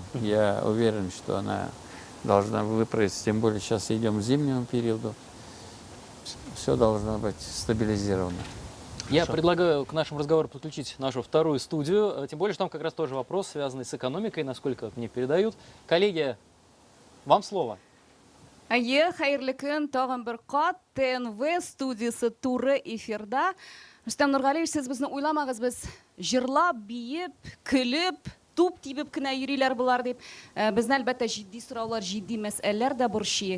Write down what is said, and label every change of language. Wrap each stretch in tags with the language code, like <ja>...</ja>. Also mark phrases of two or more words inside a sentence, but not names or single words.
<ru>Я уверен, что она должна выправиться. Тем более сейчас идем к зимнему периоду. Все должно быть стабилизировано. Я предлагаю к нашему разговору подключить нашу вторую студию. Тем более, что там как раз тоже вопрос, связанный с экономикой, насколько мне передают. Коллеги, вам слово.</ru> <tt>Ае, хайырлы көн, тагын бер кат ТНВ студиясы туры эфирда. Рустам Нургалиевич, сез безне уйламагыз, без җырлап, биеп, көлеп, туп тибеп кенә йөриләр булар дип. Безне әлбәттә җитди сораулар, җитди мәсьәләләр дә борчый.</tt>